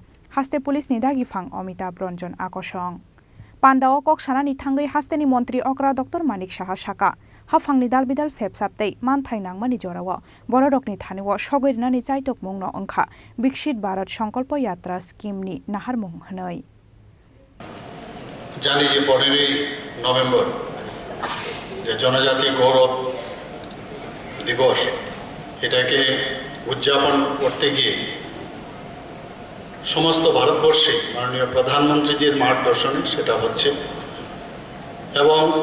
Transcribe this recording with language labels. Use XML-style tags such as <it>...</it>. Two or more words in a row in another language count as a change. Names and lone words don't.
<trk>Haste Police Nidagi Fang Amitabh Ranjan Akosong. Pandao kok sanani thangai hasteni mantri Okra Dr Manik Saha Shaka hafangni dalbidal sepsaptei manthainang mani jorawa borodokni thaniwo sogoirnani chaitok mungno angkha Viksit Bharat Sankalp Yatra scheme ni nahar mung hnoi</trk> <bn>জানি যে 15ই নভেম্বর যে জনজাতি গৌরব দিবস এটাকে উদযাপন করতে গিয়ে সমস্ত ভারতবর্ষে মাননীয় প্রধানমন্ত্রীজির মার্গদর্শনে সেটা হচ্ছে এবং</bn>